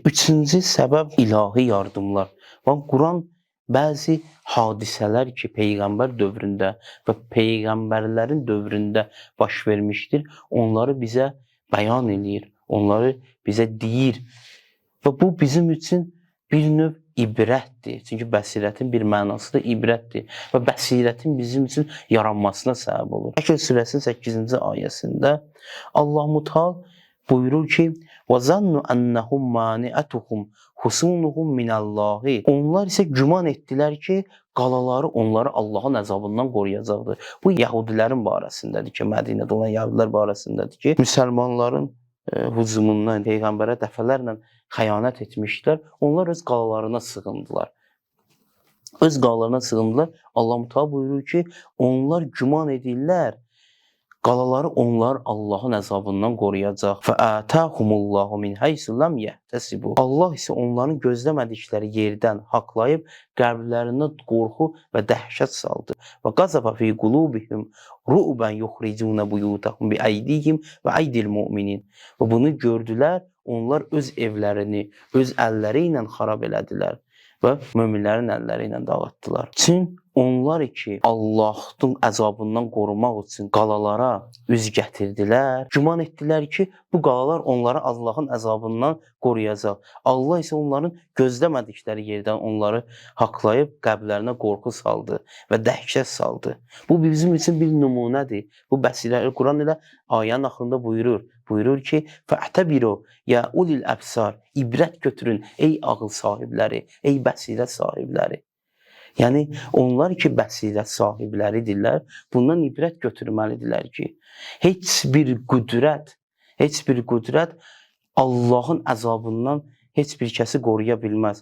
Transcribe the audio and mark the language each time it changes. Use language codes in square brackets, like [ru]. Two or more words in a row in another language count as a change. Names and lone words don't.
[az] Üçüncü səbəb ilahi yardımlar. Quran bəzi hadisələr ki, Peyğəmbər dövründə və Peyğəmbərlərin dövründə baş vermişdir, onları bizə bəyan edir, onları bizə deyir. Və bu bizim üçün bir növ ibrətdir. Çünki bəsirətin bir mənası da ibrətdir. Və bəsirətin bizim üçün yaranmasına səbəb olur. Həşr surəsinin 8-ci ayəsində Allah-Müteala buyurur ki: [ar] وَظَنُّ أَنَّهُمْ مَانِعَتُهُمْ حُصُونُهُمْ مِنَ اللّٰهِ [az] Onlar isə güman etdilər ki, qalaları onları Allahın əzabından qoruyacaqdır. Bu Yahudilərin barəsindədir ki, Mədinədə olan Yahudilər barəsindədir ki, müsəlmanların hücumundan Peyğəmbərə dəfələrlə xəyanət etmişlər. Onlar öz qalalarına sığındılar. Öz qalalarına sığındılar. Allah-Müteala buyurur ki, onlar güman edirlər, qalaları onlar Allahın əzabından qoruyacaq. [ar] فَآتَاهُمُ اللّٰهُ مِنْ حَيْثُ لَمْ يَحْتَسِبُوا [az] Allah isə onların gözləmədikləri yerdən haqlayıb qəlblərinə qorxu və dəhşət saldı. [ar] وَقَذَفَ فِي قُلُوبِهِمْ رُعْبًا يُخْرِجُونَ بُيُوتَهُمْ بِأَيْدِيهِمْ وَأَيْدِي الْمُؤْمِنِينَ [az] Və bunu gördülər, onlar öz evlərini, öz əlləri ilə xarab elədilər və möminlərin əlləri ilə dağıtdılar. Çün onlar ki, Allahın əzabından qorumaq üçün qalalara üz gətirdilər, güman etdilər ki, bu qalalar onları Allahın əzabından qoruyacaq. Allah isə onların gözləmədikləri yerdən onları haqlayıb qəlblərinə qorxu saldı və dəhşət saldı. Bu bizim üçün bir nümunədir. Bu bəsirəli Quran ilə ayənin axırında buyurur ki, [ar] فَاَعْتَبِرُوا يَا أُولِي الْأَبْصَارِ [az] İbrət götürün ey ağıl sahibləri, ey bəsirət sahibləri. Yəni, onlar ki, bəsirət sahibləridirlər, bundan ibrət götürməlidirlər ki, heç bir qüdrət Allahın əzabından heç bir kəsi qoruya bilməz.